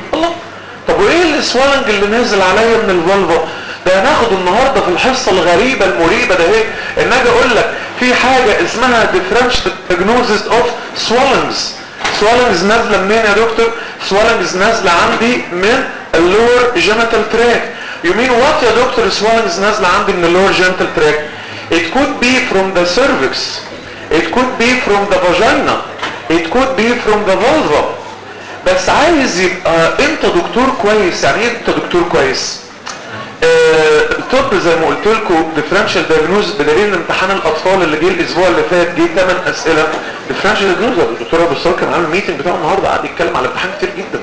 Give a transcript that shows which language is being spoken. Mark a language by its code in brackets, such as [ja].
[ar] الله، طب وايه السوالنج اللي نازل عليا من الفولفا؟ ده هناخد النهارده في الحصه الغريبه المريبه ده ايه؟ ان اجي اقول لك في حاجه اسمها [en] Differential diagnosis of swellings. [ar] سوالنجز نازله منين يا دكتور؟ سوالنجز نازله عندي من [en] اللور genital tract. [ar] يمين وات يا دكتور؟ سوالنجز نازله عندي من [en] اللور genital tract. It could be from the cervix. It could be from the vagina. It could be from the vulva. [ar] بس عايز يبقى انت دكتور كويس. يعني انت دكتور كويس؟ طب زي ما قلت لكم ديفرنشال دياجنوز بدليل امتحان الاطفال اللي جه الاسبوع اللي فات، جه 8 اسئله ديفرنشال دياجنوز. الدكتور ابو الصلاه كان عامل ميتنج بتاعه النهارده قاعد يتكلم على امتحان كتير جدا.